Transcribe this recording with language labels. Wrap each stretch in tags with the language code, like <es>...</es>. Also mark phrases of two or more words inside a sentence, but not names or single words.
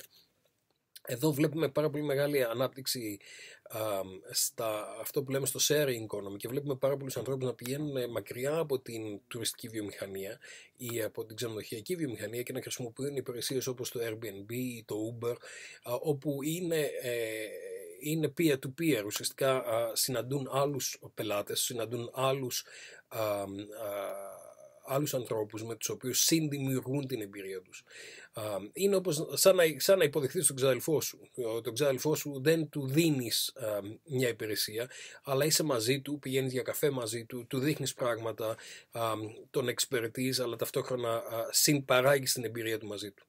<el>Εδώ βλέπουμε πάρα πολύ μεγάλη ανάπτυξη αυτό που λέμε στο</el> <en>sharing economy</en> <el>και βλέπουμε πάρα πολλούς ανθρώπους να πηγαίνουν μακριά από την τουριστική βιομηχανία ή από την ξενοδοχειακή βιομηχανία και να χρησιμοποιούν υπηρεσίες όπως το Airbnb ή το Uber, όπου είναι peer-to-peer, ουσιαστικά συναντούν άλλους πελάτες, συναντούν άλλους ανθρώπους με τους οποίους συνδημιουργούν την εμπειρία τους. Είναι όπως σαν να υποδεχθείς τον ξαδελφό σου. Τον ξαδελφό σου δεν του δίνεις μια υπηρεσία, αλλά είσαι μαζί του, πηγαίνεις για καφέ μαζί του, του δείχνεις πράγματα, τον εξυπηρετείς, αλλά ταυτόχρονα συμπαράγεις την εμπειρία του μαζί του.</el>